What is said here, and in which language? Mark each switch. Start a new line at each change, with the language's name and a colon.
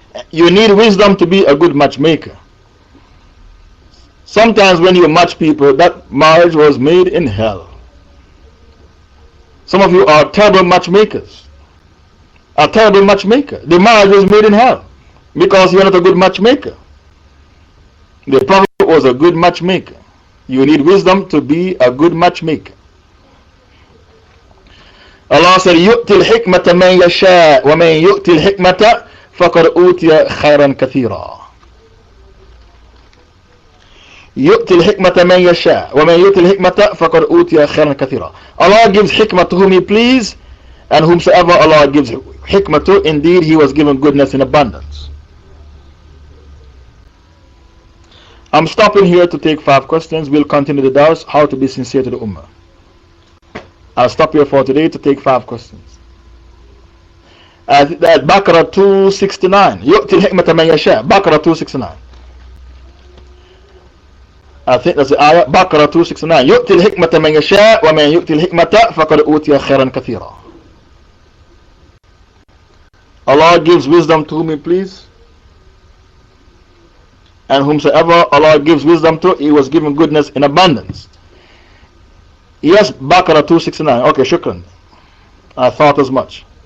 English: You need wisdom to be a good matchmaker. Sometimes when you match people, that marriage was made in hell. Some of you are terrible matchmakers. A terrible matchmaker. The marriage was made in hell because you are not a good matchmaker. The Prophet was a good matchmaker. You need wisdom to be a good matchmaker. Allah said,
Arabic: يُؤْتِ الْحِكْمَةَ مَنْ يَشَاءُ وَمَنْ يُؤْتِ الْحِكْمَةَ فَقَدْ أُوتِيَ خَيْرًا كَثِيرًا. يؤتي الحكمة من يشاء ومن يؤتي الحكمة فقد أوتي خيرا كثيرا.
English: Allah gives hikmah to whom He please, and whomsoever Allah gives hikmah to, indeed He was given goodness in abundance. I'm stopping here to take 5 questions. We'll continue the dars, how to be sincere to the Ummah. I'll stop here for today to take 5 questions.
Arabic: At Baqarah 269, يؤتي الحكمة من يشاء.
English: Baqarah 269. I think that's the ayah. Baqarah 269.
Arabic: يؤتي الحكمة من يشاء ومن يؤتي الحكمة فقد أوتي خيرا كثيرا.
English: Allah gives wisdom to whom He please, and whomsoever Allah gives wisdom to, He was given goodness in abundance. Yes, Baqarah 269. Okay, shukran. I thought as much.